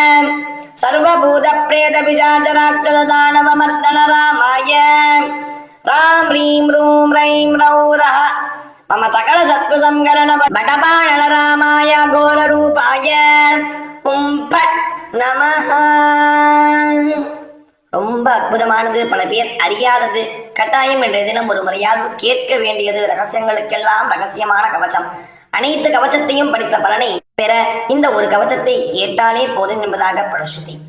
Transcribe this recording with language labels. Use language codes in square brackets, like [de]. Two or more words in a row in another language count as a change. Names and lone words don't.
[sa] सर्वभूतप्रेतपिशाचराक्षसदानवमर्दन रामाय रां ह्रीं रूं रैं रौरः मम सकल शत्रुसंहरण बटबाणल रामाय घोररूपाय फट् நமஹ. [ta] ரொம்ப அற்புதமானது, பல பேர் அறியாதது, கட்டாயம் என்ற தினம் ஒரு முறையாவது கேட்க வேண்டியது, ரகசியங்களுக்கெல்லாம் ரகசியமான கவசம். அனைத்து கவசத்தையும் படித்த பலனை பெற இந்த ஒரு கவசத்தை கேட்டாலே போதும் என்பதாக பரசுதி.